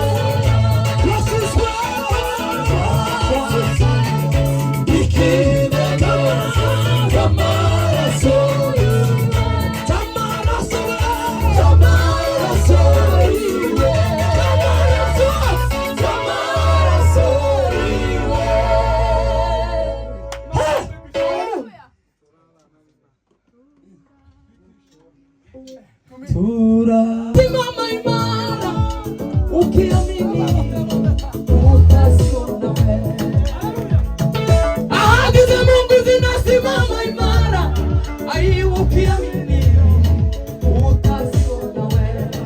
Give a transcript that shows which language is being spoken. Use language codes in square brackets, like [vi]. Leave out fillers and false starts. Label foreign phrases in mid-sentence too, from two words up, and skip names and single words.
[rw] Yashyizwe ikimenyetso cy'amaraso cy'amaraso cy'amaraso yiwe. Cy'amaraso yiwe. [sw] Simama imara ukiamini utaziona wewe. Ahadi za Mungu zinasimama imara, ai ukiamini utaziona wewe.